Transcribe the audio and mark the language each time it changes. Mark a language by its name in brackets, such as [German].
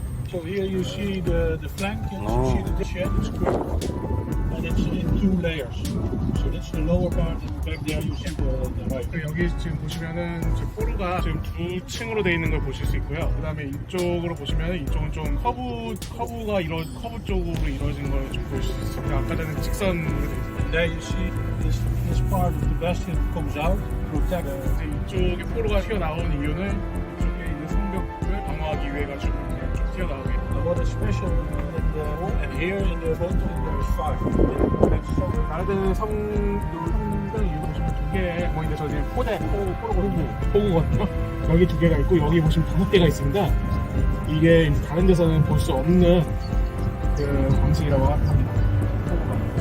[English] So here you see the flank, and Oh. you see the shed, it's square, and it's in 2 layers. So that's the lower part, and back there you see the right. [Korean] 여기 지금 보시면은 지금 포르가 지금 2층으로 되어 있는 걸 보실 수 있고요. 그 다음에 이쪽으로 보시면은 이쪽은 좀 커브 쪽으로 이루어진 걸 좀 보실 수 있습니다. 아까 전에 직선으로 되어 있습니다. [English] And there you see this part of the bastion comes out, protect. [Korean] 이제 이쪽에 포르가 튀어나오는 이유는 이쪽에 있는 성벽을 방어하기 위해 가지고 이렇게 쭉 튀어나오게. [English] What is special in the and here in the bottom there is 5. That's so [Korean] 다른 성벽 이유 보시면 2개 구멍인데 저 지금 포구거든요. 여기 2개가 있고 여기 보시면 5개가 있습니다. 이게 이제 다른 데서는 볼 수 없는 그 방식이라고 합니다. 포구가.